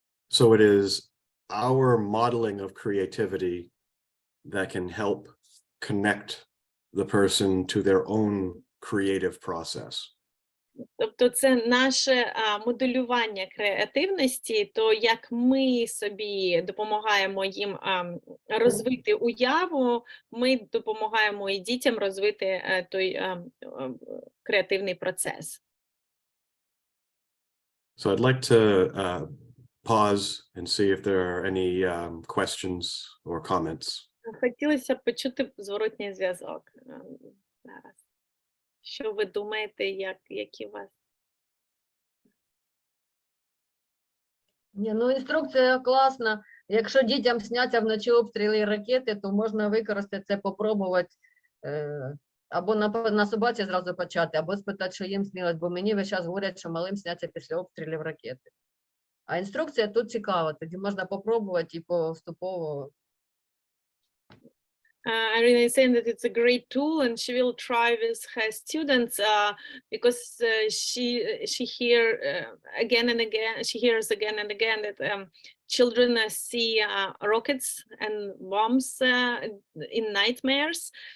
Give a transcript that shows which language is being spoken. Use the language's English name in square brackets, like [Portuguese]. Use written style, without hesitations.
[English] So it is our modeling of creativity that can help connect the person to their own creative process. [Ukrainian] Тобто це наше моделювання креативності, то як ми собі допомагаємо їм розвити уяву, ми допомагаємо і дітям розвити той креативний процес. [English] So I'd like to pause and see if there are any questions or comments. [Ukrainian] Хотілося б почути зворотній зв'язок зараз. Що ви думаєте, які у вас? Ну, інструкція класна. Якщо дітям сняться вночі обстріли і ракети, то можна використати це, попробувати, або на собаці зразу почати, або спитати, що їм снилось, бо мені весь час говорять, що малим сняться після обстрілів ракети. А інструкція тут цікава, тоді можна попробувати і поступово. [English] Irina is saying that it's a great tool, and she will try with her students because she hears again and again that children see rockets and bombs in nightmares.